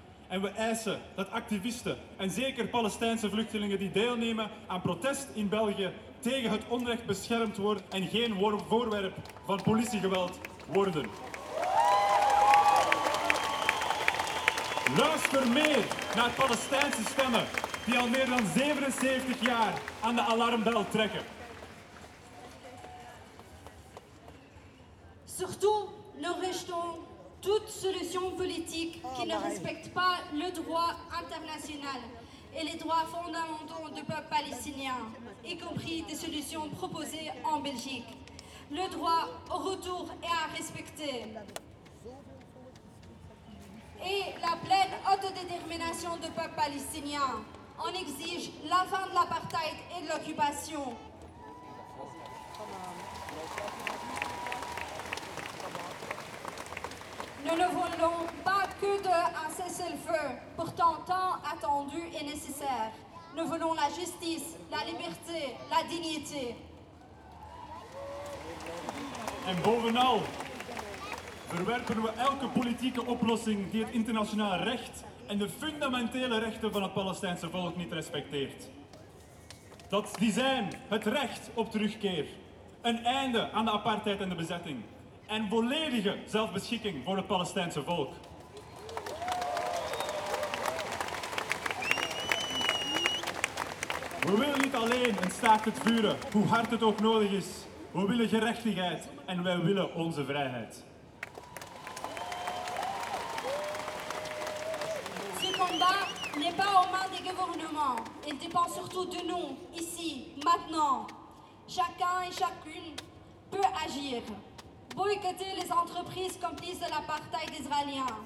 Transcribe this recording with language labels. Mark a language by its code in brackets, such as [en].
[nl] En we eisen dat activisten en zeker Palestijnse vluchtelingen die deelnemen aan protest in België tegen het onrecht beschermd worden en geen voorwerp van politiegeweld worden. Luister meer naar Palestijnse stemmen die al meer dan 77 jaar aan de alarmbel trekken. [fr] Surtout, ne rejetons toute solution politique qui ne respecte pas le droit international et les droits fondamentaux du peuple palestinien, y compris des solutions proposées en Belgique. Le droit au retour est à respecter. Et la pleine autodétermination du peuple palestinien. On exige la fin de l'apartheid et de l'occupation. Nous ne voulons pas que d'un cessez-le-feu, pourtant tant attendu et nécessaire. Nous voulons la justice, la liberté, la dignité. [nl] En bovenal, verwerpen we elke politieke oplossing die het internationaal recht en de fundamentele rechten van het Palestijnse volk niet respecteert. Dat die zijn het recht op terugkeer, een einde aan de apartheid en de bezetting en volledige zelfbeschikking voor het Palestijnse volk. We willen niet alleen een staakt-het-vuren, hoe hard het ook nodig is. We willen gerechtigheid en wij willen onze vrijheid. [fr] Ce combat n'est pas aux mains des gouvernements. Il dépend surtout de nous, ici, maintenant. Chacun et chacune peut agir. Boycotter les entreprises complices de l'apartheid israélien.